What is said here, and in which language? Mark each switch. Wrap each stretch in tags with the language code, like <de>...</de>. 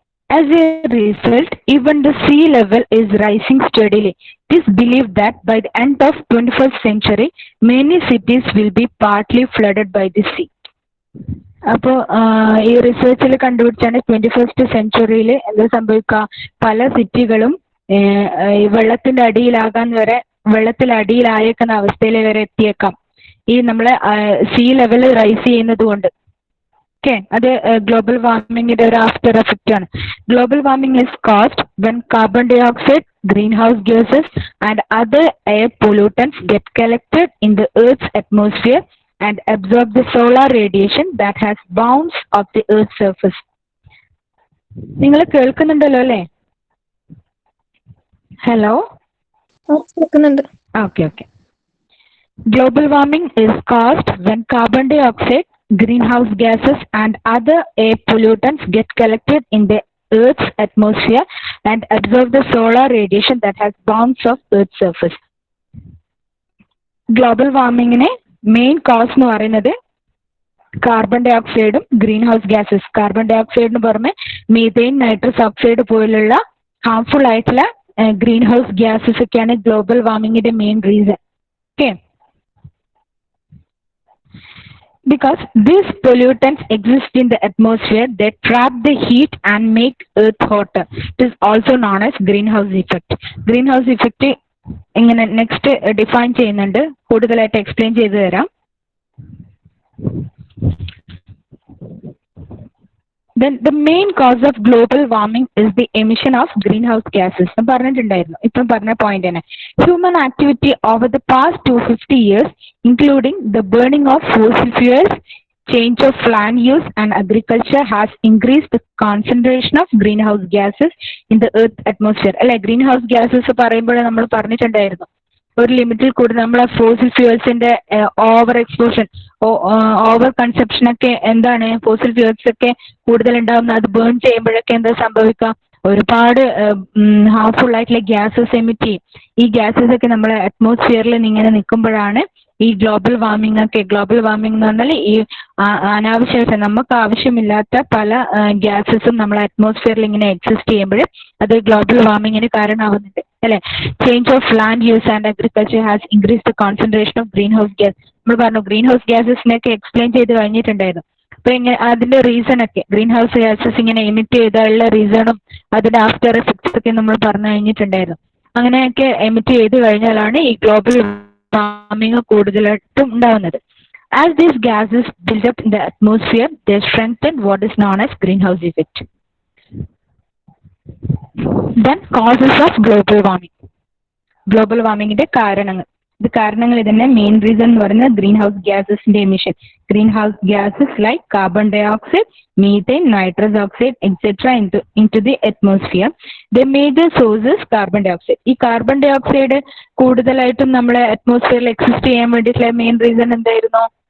<en>As a result, even the sea level is rising steadily. It is believed that by the end of 21st century, many cities will be partly flooded by the sea.</en> <ml>അപ്പോൾ ഈ റിസർച്ചിൽ കണ്ടുപിടിച്ചാണ് 21st സെഞ്ചുറിയിൽ എന്താ സംഭവിക്കുക? പല സിറ്റികളും വെള്ളത്തിന്റെ അടിയിലാകാൻ വരെ, വെള്ളത്തിലടിയിലായേക്കുന്ന അവസ്ഥയിൽ വരെ എത്തിയേക്കാം ഈ നമ്മളെ സീ ലെവൽ റൈസ് ചെയ്യുന്നത് കൊണ്ട്. ഓക്കെ. അത് ഗ്ലോബൽ വാർമിംഗിന്റെ ഒരു ആഫ്റ്റർ എഫക്റ്റ് ആണ്.</ml> <en>Global warming is caused when carbon dioxide, greenhouse gases and other air pollutants get collected in the earth atmosphere and absorb the solar radiation that has bounced off the earth's surface.</en> <ml>നിങ്ങൾ കേൾക്കുന്നുണ്ടല്ലോ അല്ലേ? Hello, കേൾക്കുന്നുണ്ട്. Okay.</ml> <en>Global warming is caused when carbon dioxide, greenhouse gases and other air pollutants get collected in the earth's atmosphere and absorb the solar radiation that has bounced off earth's surface.</en> <ml>Global വാർമിങ്ങിനെ main cause എന്ന് പറയുന്നത് carbon dye ഓക്സൈഡും green house gases. Carbon dye ഓക്സൈഡിന് പുറമെ methane, nitrous oxide പോലുള്ള harmful ആയിട്ടുള്ള green house gases ഒക്കെയാണ് global വാർമിങ്ങിന്റെ main reason. Okay.</ml> <en>Because these pollutants exist in the atmosphere, they trap the heat and make Earth hotter. It is also known as greenhouse effect. Greenhouse effect</en> <ml>ഇങ്ങനെ next define ചെയ്യുന്നുണ്ട്, കൂടുതലായിട്ട് explain ചെയ്തു തരാം.</ml> <en>Then the main cause of global warming is the emission of greenhouse gases.</en> <ml>പറഞ്ഞിട്ടുണ്ടായിരുന്നു, ഇപ്പം പറഞ്ഞ point തന്നെ.</ml> <en>Human activity over the past 250 years, including the burning of fossil fuels, change of land use and agriculture, has increased the concentration of greenhouse gases in the earth atmosphere.</en> <ml>അല്ലെ, greenhouse gases പറയുമ്പോൾ നമ്മൾ പറഞ്ഞിട്ടുണ്ടായിരുന്നു, ഒരു ലിമിറ്റിൽ കൂടുതൽ നമ്മളെ fossil ഫ്യൂൽസിന്റെ over exposure, over consumption ഒക്കെ എന്താണ്, fossil fuels ഒക്കെ കൂടുതൽ ഉണ്ടാവുന്ന, അത് ബേൺ ചെയ്യുമ്പോഴൊക്കെ എന്താ സംഭവിക്കാം, ഒരുപാട് ഹാർംഫുൾ ആയിട്ടുള്ള ഗ്യാസസ് എമിറ്റ് ചെയ്യും. ഈ ഗ്യാസസ് ഒക്കെ നമ്മളെ അറ്റ്മോസ്ഫിയറിൽ ഇങ്ങനെ നിൽക്കുമ്പോഴാണ് ഈ ഗ്ലോബൽ വാർമിംഗ് ഒക്കെ. ഗ്ലോബൽ വാർമിംഗ് എന്ന് പറഞ്ഞാൽ ഈ അനാവശ്യമായിട്ട് നമുക്ക് ആവശ്യമില്ലാത്ത പല ഗ്യാസസും നമ്മളെ അറ്റ്മോസ്ഫിയറിൽ ഇങ്ങനെ എക്സിസ്റ്റ് ചെയ്യുമ്പോൾ അത് ഗ്ലോബൽ വാർമിങ്ങിന് കാരണമാവുന്നുണ്ട്, അല്ലെ.</ml> <en>Change of land use and agriculture has increase the concentration of greenhouse gas.</en> <ml>നമ്മൾ പറഞ്ഞു, ഗ്രീൻ ഹൗസ് ഗ്യാസസിനൊക്കെ എക്സ്പ്ലെയിൻ ചെയ്ത് കഴിഞ്ഞിട്ടുണ്ടായിരുന്നു. അപ്പൊ ഇങ്ങനെ അതിന്റെ റീസൺ ഒക്കെ, ഗ്രീൻ ഹൗസ് ഗ്യാസസ് ഇങ്ങനെ എമിറ്റ് ചെയ്താലുള്ള റീസണും അതിന്റെ ആഫ്റ്റർ എഫക്ട്സ് ഒക്കെ നമ്മൾ പറഞ്ഞു കഴിഞ്ഞിട്ടുണ്ടായിരുന്നു. അങ്ങനെയൊക്കെ എമിറ്റ് ചെയ്ത് കഴിഞ്ഞാലാണ് ഈ ഗ്ലോബൽ വാർമിംഗ് കൂടുതലായിട്ടും ഉണ്ടാവുന്നത്.</ml> <en>As these gases build up in the atmosphere, they strengthen what is known as greenhouse effect. Then causes of global warming.</en> <ml>Global വാർമിങ്ങിന്റെ കാരണങ്ങൾ. ഇത് കാരണങ്ങൾ ഇതിന്റെ മെയിൻ റീസൺ എന്ന് പറയുന്നത് green house ഗ്യാസസിന്റെ emission.</ml> <en>Greenhouse gases like carbon dioxide, methane, nitrous oxide etcetera into the atmosphere. The major sources carbon dioxide.</en> <ml>ഈ carbon dye oxide കൂടുതലായിട്ടും നമ്മളെ അറ്റ്മോസ്ഫിയറിൽ exist ചെയ്യാൻ വേണ്ടിയിട്ടുള്ള മെയിൻ റീസൺ എന്തായിരുന്നു?</ml>